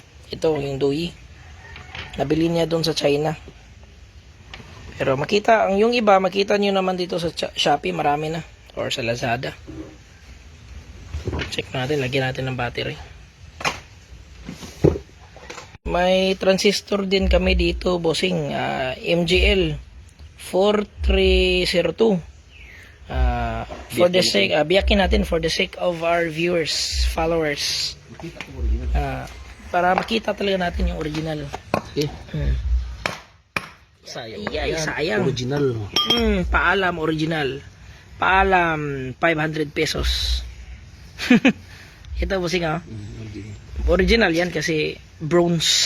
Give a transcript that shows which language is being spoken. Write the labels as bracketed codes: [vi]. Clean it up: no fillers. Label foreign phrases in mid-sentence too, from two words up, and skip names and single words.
[tl] Ito yung Dui, nabili niya doon sa China, pero yung iba makita nyo naman dito sa Shopee, marami na, or sa Lazada. Check natin, lagyan natin ng battery. May transistor din kami dito, bossing, MGL 4302. [en] For the sake, [tl] biyakin natin [en] for the sake of our viewers, followers. [tl] Para makita talaga natin yung original. Okay. Sayang. Original. Paalam original. Paalam 500 pesos. Ito bossing, original yan kasi bronze.